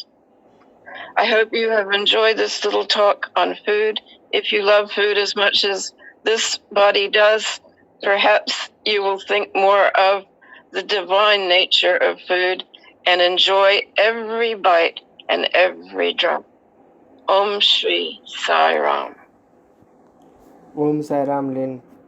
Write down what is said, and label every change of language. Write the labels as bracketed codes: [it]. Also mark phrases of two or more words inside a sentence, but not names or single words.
[en] I hope you have enjoyed this little talk on food. If you love food as much as this body does, perhaps you will think more of the divine nature of food and enjoy every bite and every drop. Om Shri Sai Ram. Om Sai Ram Lin.